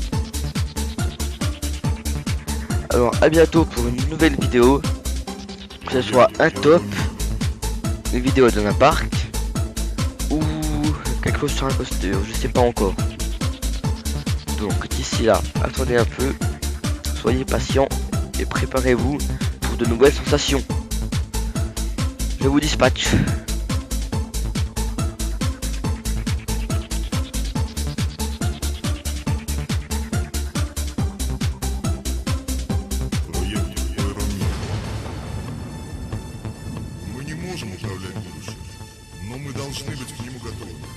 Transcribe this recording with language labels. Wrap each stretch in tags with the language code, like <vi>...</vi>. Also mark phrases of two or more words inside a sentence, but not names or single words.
<fr>Alors à bientôt pour une nouvelle vidéo, que ce soit un top, une vidéo dans un parc ou quelque chose sur un coaster, je sais pas encore. Donc d'ici là, attendez un peu, soyez patient et préparez-vous pour de nouvelles sensations. Je vous dispatche.</fr> <ru>Мы не можем управлять будущим, но мы должны быть к нему готовы.</ru>